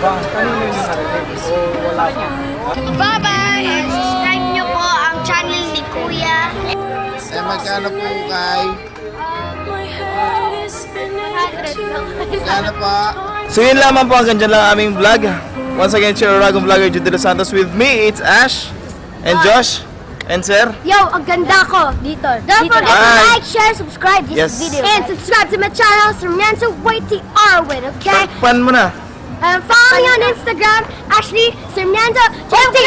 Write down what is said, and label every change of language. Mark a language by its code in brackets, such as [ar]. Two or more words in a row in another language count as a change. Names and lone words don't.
[en] Bye-bye! And subscribe [tl] nyo po ang channel ni Kuya. Magkano po kay? 100 lang. Magkano pa? So yun lamang po, hanggang dyan lang ang aming vlog. [en] Once again, Chiro Ragong Vlogger Jude De Los Santos with me, it's Ash and Josh and Sir. [tl] Yo, ang ganda ko dito. [en] Don't forget to Bye. like, share, subscribe this Yes. video. And subscribe to my channel, Sarmiento Waiti Arwin, okay? [tl] Pan mo na. [en] Follow me on Instagram, Ashley Sarmiento. Waiti.